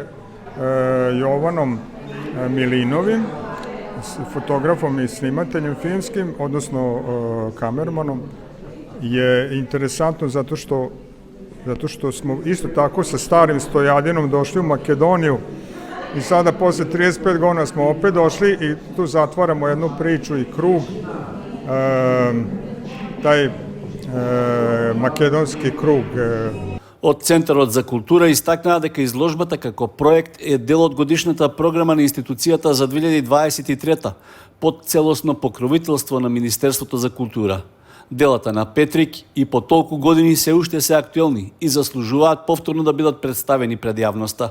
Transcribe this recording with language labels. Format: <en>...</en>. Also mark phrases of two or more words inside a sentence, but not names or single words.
<sr>Jovanom Milinovim, fotografom i snimateljem filmskim, odnosno kamermanom, je interesantno zato što smo isto tako sa starim Stojadinom došli u Makedoniju i sada posle 35 godina smo opet došli i tu zatvaramo jednu priču i krug, taj makedonski krug.</sr> <mk>Од Центарот за култура истакнаа дека изложбата како проект е дел од годишната програма на институцијата за 2023 под целосно покровителство на Министерството за култура. Делата на Петрик и по толку години се уште се актуелни и заслужуваат повторно да бидат представени пред јавноста.</mk>